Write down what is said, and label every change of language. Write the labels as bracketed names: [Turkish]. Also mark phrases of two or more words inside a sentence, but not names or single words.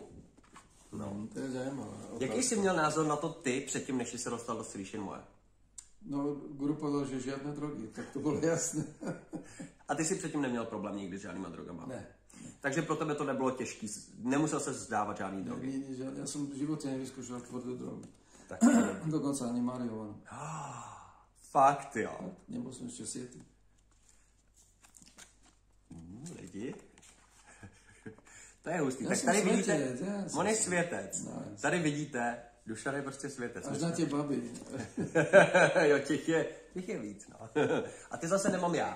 [Czech] No, to je zajímavé. Jaký jsi měl názor na to ty předtím, než jsi se dostal do Sríšin moje? [Slovak] No, guru povedal, že žiadne drogy, tak to [Czech] bylo jasné. A ty si předtím neměl problém nikdy s žádnýma drogama? Ne. Takže pro tebe to nebylo těžký, nemusel se zdávat žádný drogy? Ne, [Slovak] ja som v živote nevyskúšal tvrdú drogu. Tak Dokonca ani marihuanu. [Czech] Fakt, jo. [Slovak] Tak, nebol som ešte sietý. [Czech] Lidi. To je hustý. Já Tak jsem tady světec, vidíte, on je světec. Tady vidíte, Dušan je prostě světec. Až na tě babi. Jo, těch je víc, no. A ty zase nemám já.